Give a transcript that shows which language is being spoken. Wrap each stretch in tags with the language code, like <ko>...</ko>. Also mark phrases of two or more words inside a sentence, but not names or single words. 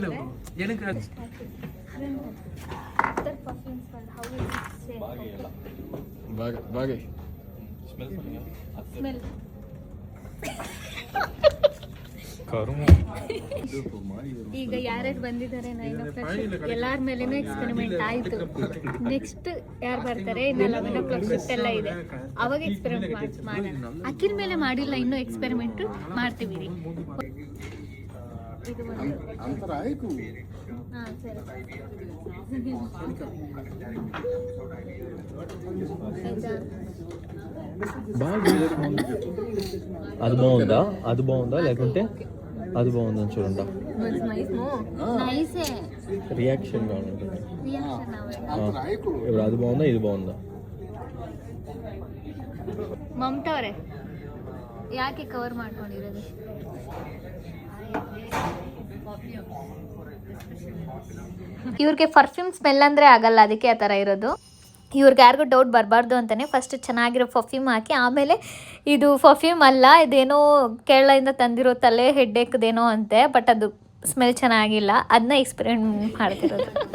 <kn>ಸ್ಮೆಲ್ ಈಗ ಯಾರ್ಯಾರು ಬಂದಿದ್ದಾರೆ 9 o'clock ಎಲ್ಲಾರ ಮೇಲೇನೂ ಎಕ್ಸ್ಪೆರಿಮೆಂಟ್ ಆಯ್ತು. ನೆಕ್ಸ್ಟ್ ಯಾರು ಬರ್ತಾರೆ, ಇನ್ನು 11 o'clock ಶಿಫ್ಟ್ ಎಲ್ಲ ಇದೆ, ಅವಾಗ ಎಕ್ಸ್ಪೆರಿಮೆಂಟ್ ಮಾಡೋಣ. ಅಖಿಲ್ ಮೇಲೆ ಮಾಡಿಲ್ಲ ಇನ್ನೂ, ಎಕ್ಸ್ಪೆರಿಮೆಂಟ್ ಮಾಡ್ತೀವಿ ರೀ. ಇದು ಒಂದು ಸರಿ.</kn> <te>అది బాగుందా, అది బాగుందా లేకుంటే అది బాగుందని చూడండి. రియాక్షన్ కావాలంటే ఇప్పుడు అది బాగుందా ఇది బాగుందా.</te> <kn>ಮಮತಾ ಅವರೇ ಯಾಕೆ ಕವರ್ ಮಾಡ್ಕೊಂಡಿರೋದು? ಇವ್ರಿಗೆ ಪರ್ಫ್ಯೂಮ್ ಸ್ಮೆಲ್ ಅಂದರೆ ಆಗಲ್ಲ, ಅದಕ್ಕೆ ಆ ಥರ ಇರೋದು. ಇವ್ರಿಗೆ ಯಾರಿಗೂ ಡೌಟ್ ಬರಬಾರ್ದು ಅಂತಲೇ ಫಸ್ಟ್ ಚೆನ್ನಾಗಿರೋ ಪರ್ಫ್ಯೂಮ್ ಹಾಕಿ, ಆಮೇಲೆ ಇದು ಪರ್ಫ್ಯೂಮ್ ಅಲ್ಲ, ಇದೇನೋ ಕೇರಳದಿಂದ ತಂದಿರೋ ತಲೆ ಹೆಡ್ಡೇಕ್ದೇನೋ ಅಂತೆ, ಬಟ್ ಅದು ಸ್ಮೆಲ್ ಚೆನ್ನಾಗಿಲ್ಲ, ಅದನ್ನ ಎಕ್ಸ್ಪೆರಿಮೆಂಟ್ ಮಾಡ್ತಿರೋದು.</kn>